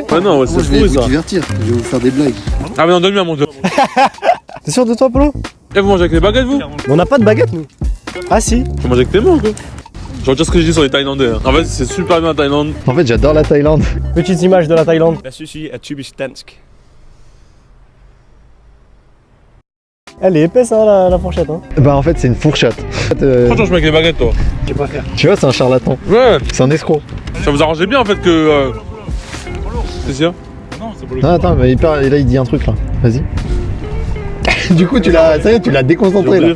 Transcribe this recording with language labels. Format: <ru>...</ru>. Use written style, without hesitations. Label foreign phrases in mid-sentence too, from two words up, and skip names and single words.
<fr>Ouais, non, ouais, c'est Moi je vais fou, vous ça. divertir, je vais vous faire des blagues. Ah, mais non, donne-lui à manger. T'es sûr de toi Polo? Eh, vous mangez avec les baguettes, vous? On n'a pas de baguette nous. Ah si. Tu manges avec tes mains ou quoi? Je retire ce que je dis sur les Thaïlandais. Hein. En fait, c'est super bien la Thaïlande. En fait j'adore la Thaïlande. Petite image de la Thaïlande.</fr> <da>Hvad synes I er typisk dansk?</da> <fr>Elle est épaisse hein la fourchette hein. Bah en fait c'est une fourchette. Franchement, je mets avec les baguettes, toi. Je sais pas faire. Tu vois c'est un charlatan, Ouais. c'est un escroc. Ça vous arrangeait bien en fait que. C'est sûr? Non attends mais là il dit un truc là, vas-y. Du coup tu l'as, ça y est tu l'as déconcentré là.</fr>